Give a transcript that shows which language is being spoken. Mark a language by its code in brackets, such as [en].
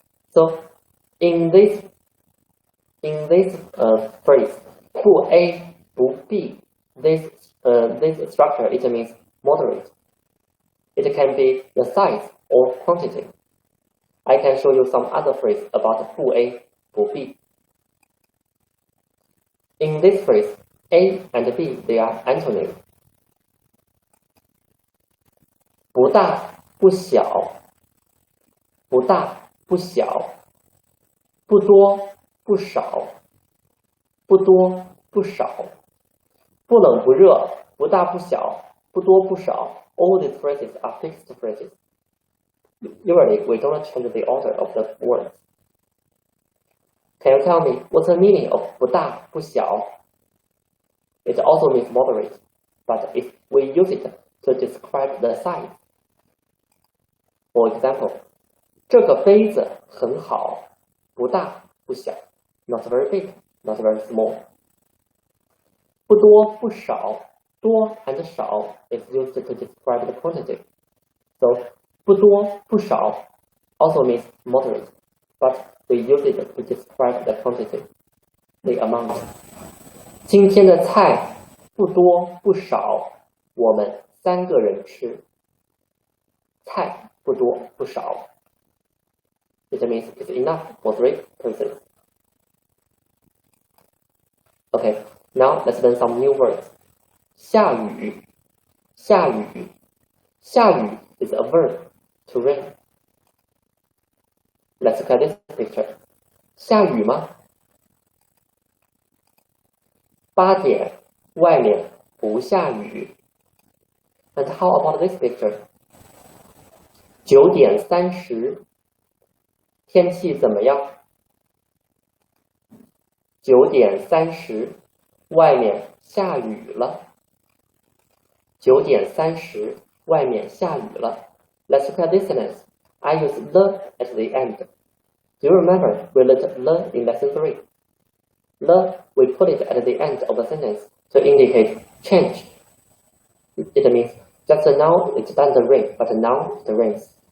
[en] So in this phrase, 不 A 不 B, this structure, it means moderate. It can be the size or quantity. I can show you some other phrase about 不 A 不 B. In this phrase, A and B, they are antonyms. [zh] 不大不小，不大不小，不多不少，不多不少，不冷不热，不大不小，不多不少。 [en] All these phrases are fixed phrases. Usually, we don't change the order of the words. Can you tell me what's the meaning of 不大不小? It also means moderate, but if we use it to describe the size. For example, [zh] 这个杯子很好，不大不小 [en] not very big, not very small. 不多不少，多 and 少 is used to describe the quantity. So, 不多不少 also means moderate, but we use it to describe the quantity, the amount. [zh] 今天的菜不多不少，我们3个人吃。菜不多不少 [en] It means it's enough for 3 persons. Okay, now let's learn some new words. 下雨，下雨，下雨 is a verb to rain. Let's look at this picture. [zh] 下雨吗？8点，外面不下雨。 [en] And how about this picture? [zh] 9点30，天气怎么样？9点30，外面下雨了。 9点30，外面下雨了。 [en] Let's look at this sentence. I use the at the end. Do you remember we learned the in lesson 3? The, we put it at the end of the sentence to indicate change. It means just now it doesn't rain, but now it rains.